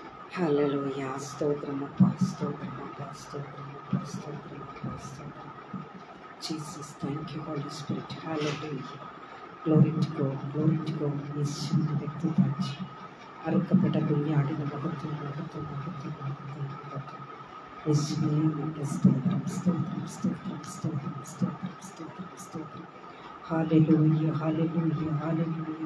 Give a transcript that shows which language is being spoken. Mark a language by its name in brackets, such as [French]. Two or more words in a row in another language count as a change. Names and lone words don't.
[Telugu] హల్లెలూయా. స్తోత్రమప్పా, స్తోత్రమప్పా, స్తోత్రమప్పా, స్తోత్రమప్పా, స్తోత్రం. [English] Jesus, thank you Holy Spirit. Hallelujah. Glory to God. [Malayalam] യേശുവിൻ്റെ വ്യക്തിതാഴ്ച അറുക്കപ്പെട്ട കുഞ്ഞാടിന് മഹത്വം മഹത്വം മഹത്വം മഹത്വം മഹത്വം. യേശുവേ നിന്റെ സ്തോത്രം സ്തോത്രം സ്തോത്രം സ്തോത്രം സ്തോത്രം സ്തോത്രം സ്തോത്രം. ഹല്ലേലൂയ ഹല്ലേലൂയ ഹല്ലേലൂയ.